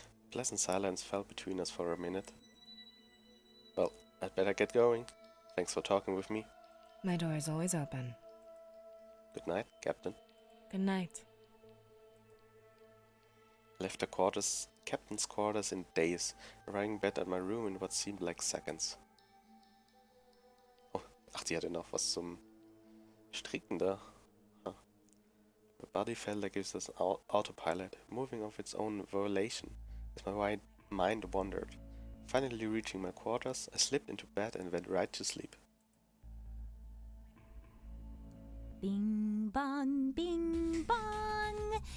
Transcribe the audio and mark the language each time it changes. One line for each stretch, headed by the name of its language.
English: Pleasant silence fell between us for a minute. Well, I'd better get going. Thanks for talking with me. My door is always open. Good night, Captain. Good night. Left the captain's quarters in days, arriving back at my room in what seemed like seconds.
German: Oh, ach, die hatte noch was zum Stricken da. Huh.
English: My body felt like it was an autopilot, moving of its own volition, as my mind wandered. Finally reaching my quarters, I slipped into bed and went right to sleep. Bing bong, bing bong.